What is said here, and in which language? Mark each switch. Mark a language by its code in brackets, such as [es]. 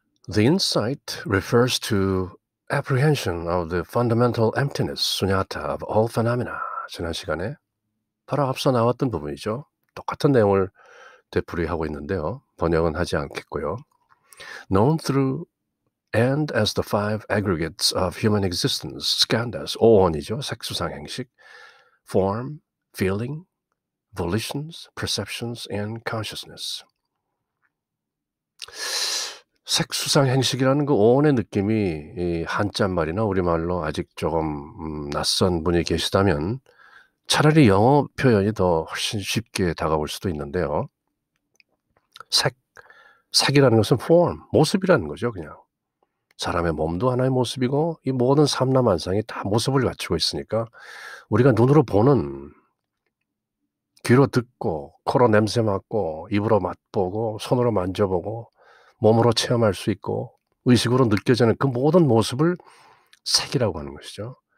[en] The insight refers to apprehension of the fundamental emptiness, sunyata, of all phenomena. [ko] 지난 시간에 바로 앞서 나왔던 부분이죠. 똑같은 내용을 되풀이하고 있는데요. 번역은 하지 않겠고요. [en] Known through and as the five aggregates of human existence, skandhas, 오원이죠. 색수상행식, form, feeling, volitions, perceptions, and consciousness. [ko] 색수상행식이라는 그 오원의 느낌이 이 한자말이나 우리말로 아직 조금 낯선 분이 계시다면 차라리 영어 표현이 더 훨씬 쉽게 다가올 수도 있는데요. 색이라는 것은 form, 모습이라는 거죠. 그냥 사람의 몸도 하나의 모습이고 이 모든 삼라만상이 다 모습을 갖추고 있으니까 우리가 눈으로 보는, 귀로 듣고, 코로 냄새 맡고, 입으로 맛보고, 손으로 만져보고, 몸으로 체험할 수 있고 의식으로 느껴지는 그 모든 모습을 색이라고 하는 것이죠.